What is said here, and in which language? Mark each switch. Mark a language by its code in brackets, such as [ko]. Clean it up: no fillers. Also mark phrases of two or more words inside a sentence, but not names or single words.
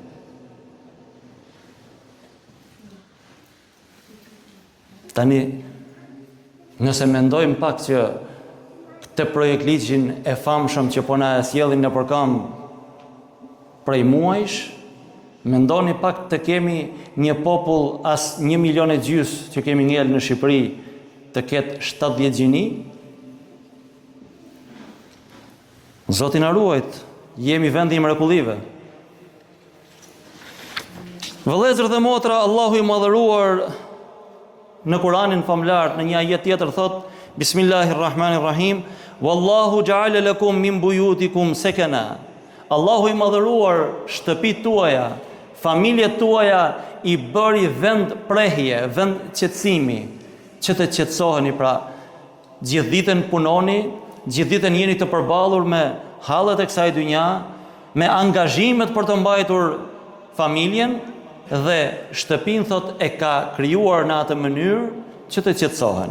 [sq] Tani, nëse mendojmë pak që këtë projekt ligjin e famshëm që po na sjellin në përkam prej muajsh, mendoni pak të kemi një popull as 1,5 milion që kemi ngel në Shqipëri të ketë 70 gjini? Zoti na ruajt, jemi vendi i mrekullive. Vëllezër dhe motra, Allahu i Madhëruar në Kur'anin famlar në një ajet tjetër thot: [ar] بسم الله الرحمن الرحيم والله جعل لكم من بيوتكم سكنا. [sq] Allahu i Madhëruar shtëpitë tuaja, familjet tuaja i bëri vend prehje, vend qetësimi, që të qetësoheni. Pra, gjithë ditën punoni, gjithë ditën jeni të përballur me hallet e kësaj dynja, me angazhimet për të mbajtur familjen, dhe shtëpinë thot e ka krijuar në atë mënyrë që të qetësoheni.